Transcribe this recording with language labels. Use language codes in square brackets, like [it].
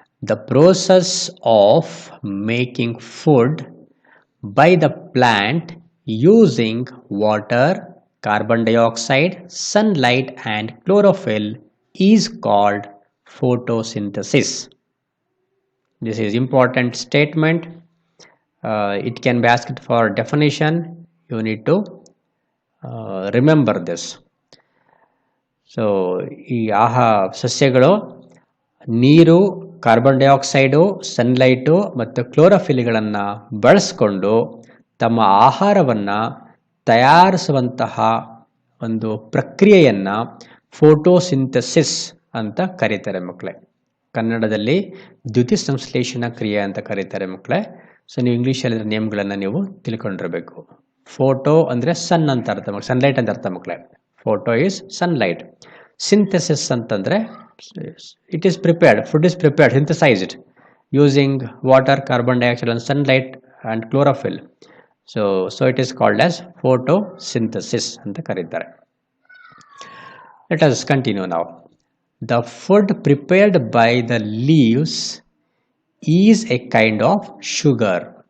[en] The process of making food by the plant using water, carbon dioxide, sunlight and chlorophyll is called photosynthesis. This is important statement. It can be asked for definition. You need to remember this. [kn] So ಈ ಸಸ್ಯಗಳು ನೀರು, carbon dioxide, sunlight ಮತ್ತು ಕ್ಲೋರೋಫಿಲ್ಗಳನ್ನು ಬಳಸಿಕೊಂಡು ತಮ್ಮ ಆಹಾರವನ್ನು ತಯಾರಿಸುವಂತಹ ಒಂದು ಪ್ರಕ್ರಿಯೆಯನ್ನು photosynthesis ಅಂತ ಕರೀತಾರೆ ಮಕ್ಕಳೇ. ಕನ್ನಡದಲ್ಲಿ ದ್ಯುತಿ ಸಂಶ್ಲೇಷಣಾ ಕ್ರಿಯೆ ಅಂತ ಕರೀತಾರೆ ಮಕ್ಕಳೇ. ಸೊ ನೀವು ಇಂಗ್ಲೀಷಲ್ಲಿ ನೇಮ್ಗಳನ್ನು ನೀವು ತಿಳ್ಕೊಂಡಿರಬೇಕು. ಫೋಟೋ ಅಂದರೆ ಸನ್ ಅಂತ ಅರ್ಥ, ಸನ್ಲೈಟ್ ಅಂತ ಅರ್ಥ ಮಕ್ಕಳೇ. [en] Photo is sunlight. Synthesis ಅಂತಂದರೆ it is prepared, food is prepared, synthesised using water, carbon dioxide and sunlight and chlorophyll. So it is called as photosynthesis [kn] ಅಂತ ಕರೀತಾರೆ. [en] Let us continue now. The food prepared by the leaves is a kind of sugar.